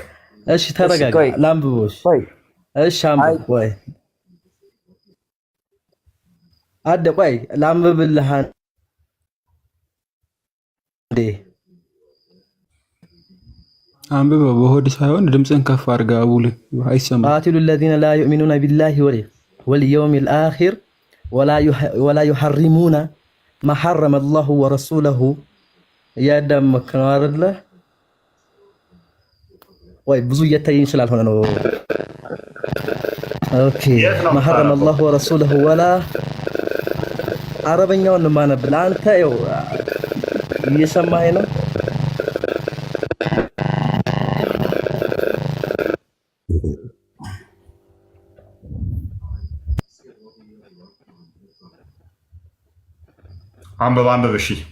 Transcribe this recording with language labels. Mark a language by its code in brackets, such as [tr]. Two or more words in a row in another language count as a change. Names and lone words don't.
[am] እሺ ተረጋጋ። ላንብቦሽ። እሺ አንብብ። ቆይ አደ ቆይ ላንብብልህ እንዴ። አንብበው በሆድ ሳይሆን ድምፅን ከፍ አድርጋ አቡል አይሰማም። [ar] قاتلوا الذين لا يؤمنون بالله واليوم الآخر ولا يحرمون ما حرم الله ورسوله [am] እያዳመክ ነው አይደለ? ወይ ብዙ እየታየኝ ስላልሆነ ነው። ኦኬ [ar] ما حرم الله ورسوله ولا [am] አረበኛውን ማነብል አንተ ይኸው እየሰማኸኝ ነው? አንብብ። እሺ